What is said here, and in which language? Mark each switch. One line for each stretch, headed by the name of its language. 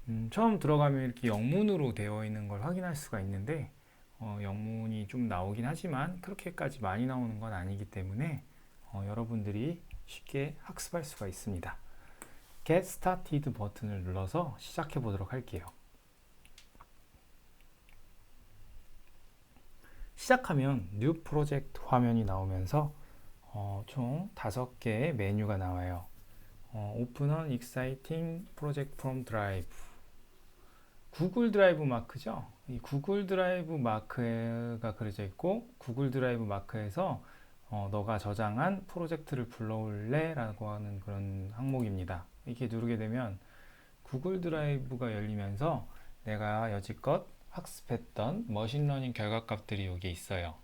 Korean: 처음 들어가면 이렇게 영문으로 되어 있는 걸 확인할 수가 있는데, 영문이 좀 나오긴 하지만 그렇게까지 많이 나오는 건 아니기 때문에 여러분들이 쉽게 학습할 수가 있습니다. Get Started 버튼을 눌러서 시작해 보도록 할게요. 시작하면 New Project 화면이 나오면서 총 5개의 메뉴가 나와요.
English: Open an Exciting Project from Drive.
Korean: 구글 드라이브 마크죠. 이 구글 드라이브 마크가 그려져 있고 구글 드라이브 마크에서 너가 저장한 프로젝트를 불러올래? 라고 하는 그런 항목입니다. 이렇게 누르게 되면 구글 드라이브가 열리면서 내가 여지껏 학습했던 머신러닝 결과값들이 여기에 있어요.